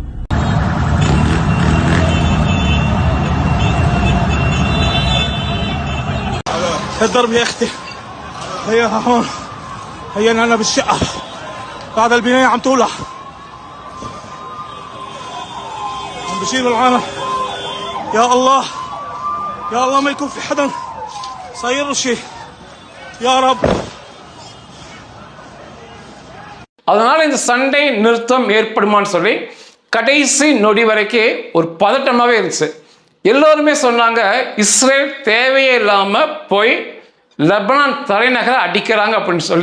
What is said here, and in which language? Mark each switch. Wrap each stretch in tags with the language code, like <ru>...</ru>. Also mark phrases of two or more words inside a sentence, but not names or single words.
<ar>الضرب يا اختي، هي هون، هي انا بالشقه بعد البنايه عم تولع، عم بشيلوا العالم. يا الله يا الله ما يكون في حدا صاير له شيء يا رب.</ar> <ta>அதனால இந்த சண்டை நிறுத்தம் ஏற்படுமான்னு சொல்லி கடைசி நொடி வரைக்கும் ஒரு பதட்டமாகவே இருந்துச்சு. எல்லோருமே சொன்னாங்க, இஸ்ரேல் தேவையே இல்லாமல் போய் லெபனான் தலைநகரை அடிக்கிறாங்க அப்படின்னு சொல்லி.</ta>